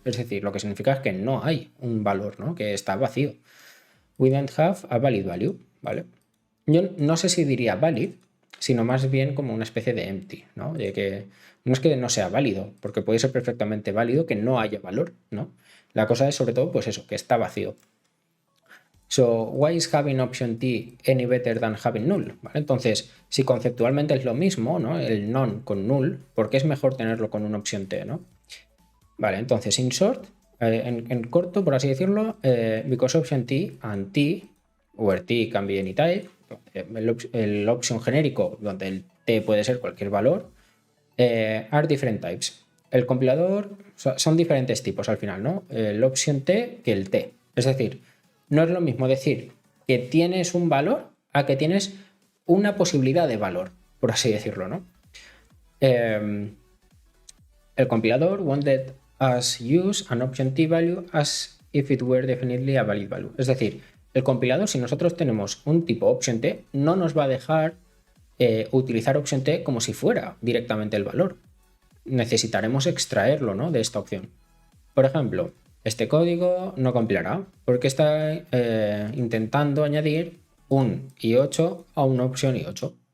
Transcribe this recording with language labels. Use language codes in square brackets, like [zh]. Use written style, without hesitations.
[es] Es decir, lo que significa es que no hay un valor, ¿no? Que está vacío. [en] We don't have a valid value, [es] ¿vale? Yo no sé si diría valid, sino más bien como una especie de empty, ¿no? De que no es que no sea válido, porque puede ser perfectamente válido que no haya valor, ¿no? La cosa es sobre todo, pues eso, que está vacío. [en] So, why is having option T any better than having null? [es] ¿Vale? Entonces, si conceptualmente es lo mismo, ¿no? El non con null, ¿por qué es mejor tenerlo con una opción T, ¿no? Vale, entonces, [en] in short, [es] en corto, por así decirlo, [en] because option T and T, where T can be any type, [es] el option genérico, donde el t puede ser cualquier valor, [en] are different types. [es] El compilador son diferentes tipos al final, ¿no? El option t que el t. Es decir, no es lo mismo decir que tienes un valor a que tienes una posibilidad de valor, por así decirlo, ¿no? El compilador [en] won't let us use an option t value as if it were definitely a valid value. [es] Es decir, el compilador, si nosotros tenemos un tipo option t, no nos va a dejar utilizar option t como si fuera directamente el valor. Necesitaremos extraerlo, ¿no?, de esta opción. Por ejemplo, este código no compilará porque está intentando añadir un i8 a una opción i8.